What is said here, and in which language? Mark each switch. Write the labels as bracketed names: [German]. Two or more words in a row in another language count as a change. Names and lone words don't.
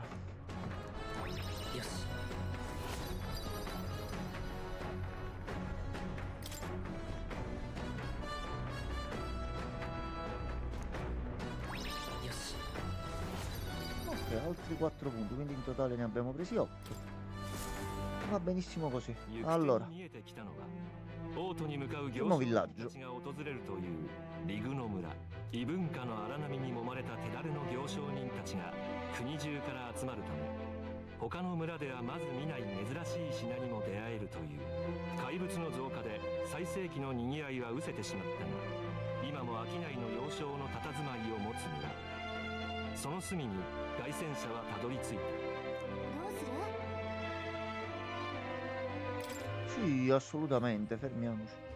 [English] Yes. Yes. [Italian] ok, altri 4 punti, quindi in totale ne abbiamo presi 8. Va benissimo così. Allora, primo villaggio. [Japanese] リグの村異文化の荒波に揉まれた手だれの行商人たちが国中から集まるため他の村ではまず見ない珍しい品にも出会えるという怪物の増加で最盛期のにぎわいは失せてしまったが今も商いの要衝の佇まいを持つ村その隅に凱旋者はたどり着いた [Italian] Sì, assolutamente, fermiamoci.